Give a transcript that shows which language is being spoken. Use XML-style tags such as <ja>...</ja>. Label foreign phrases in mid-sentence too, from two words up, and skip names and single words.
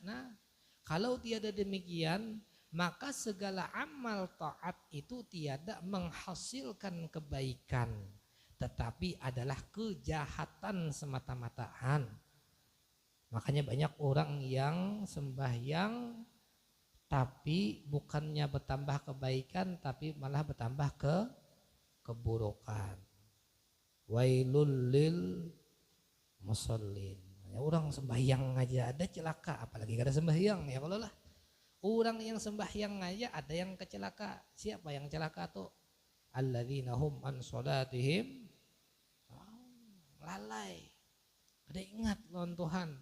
<id>Nah, kalau tiada demikian maka segala amal taat itu tiada menghasilkan kebaikan, tetapi adalah kejahatan semata-mataan. Makanya banyak orang yang sembahyang tapi bukannya bertambah kebaikan tapi malah bertambah keburukan.</id> <ar>ويل للمصلين.</ar> <bjn>Orang sembahyang aja ada celaka, apalagi kada sembahyang ya kalau lah.</bjn> <id>Orang yang sembahyang aja ada yang kecelaka. Siapa yang celaka tuh?</id> <ar>الذين هم عن صلاتهم lalai.</ar> <bjn>Ada ingat lawan Tuhan.</bjn>